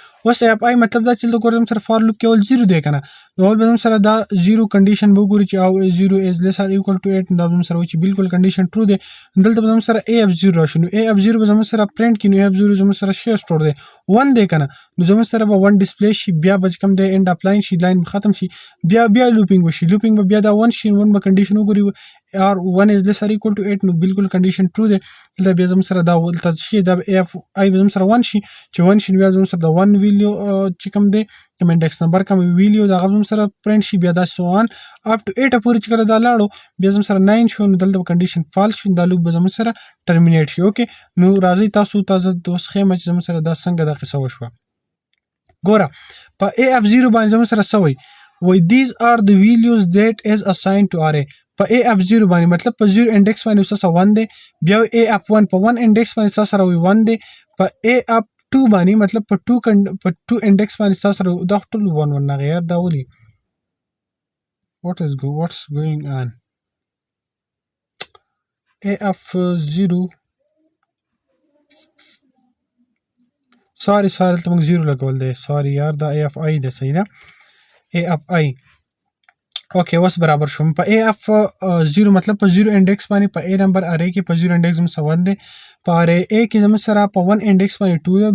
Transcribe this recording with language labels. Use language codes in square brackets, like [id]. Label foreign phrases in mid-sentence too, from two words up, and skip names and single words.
[ps] اوس [en] a of i [ps] مطلب دا چې دلته ګورم سره [en] for loop [ps] کې اول 0 دی که نه، نو اول به زموږ سره دا 0 کنډیشن به وګورو چې او [en] 0 is less or equal to 8 [ps] دا به زموږ سره وایي چې بالکل [en] condition true [ps] دی. دلته به زموږ سره [en] a of 0 [ps] راشي، نو [en] a of 0 [ps] به زموږ سره پرنټ کړي، نو [en] a of 0 [ps] زموږ سره شی سټور دی 1 دی که نه، نو زموږ سره به 1 ډسپلی شي. بیا به چې کوم دی [en] end of line [ps] شي، لاین به ختم شي، بیا لوپینګ وشي. لوپینګ به بیا دا 1 شي، 1 به کنډیشن وګوري [en] or 1 is less or equal to 8 [ps] نو بالکل [en] condition true [ps] دی. دلته بیا زموږ سره دا ولته شي دا [en] a of i [ps] به زموږ سره 1 شي، چې 1 شي بیا زموږ سره د 1 ویلیو چې کوم دی کوم [en] index number [ps] کوم ویلیو دا هغه زموږ سره پرنټ شي. بیا دا [en] so on up to 8 [ps] پورې چې کله دا لاړو بیا زموږ سره 9 شو، نو دلته [en] condition false [ps] شي، دا لوپ به زموږ سره ټرمینیټ شي. اوکې، نو راځئ تاسو اوس ښیم چې زموږ سره دا څنګه دا قصه وشوه. ګوره په [en] a of 0 [ps] باندې زموږ سره څه وایي [en] these are the values that is assigned to array. [ps] په [en] a of 0 [ps] باندې مطلب په 0 انډکس باندې څه 1 دی، بیا [en] a of 1 [ps] په 1 انډکس باندې څه سره وي 1 دی، په [en] a of 2 [ps] باندې مطلب په 2 انډکس باندې څه سره دا ټول 1 1 نه غیر دا ولي [en] what's going on. a of 0 [ps] سوري ته موږ 0 لګول دی. سوري یار دا [en] a of i [ps] دی. صحیح ده، [en] a of i. [ps] اوکې اوس برابر شوم. په [en] a of 0 [ps] مطلب په 0 انډکس باندې په [en] a number array [ps] کې په 0 انډکس زموږ سره 1 دی، په [en] array a [ps] کې زموږ سره په 1 انډکس باندې 2 دی.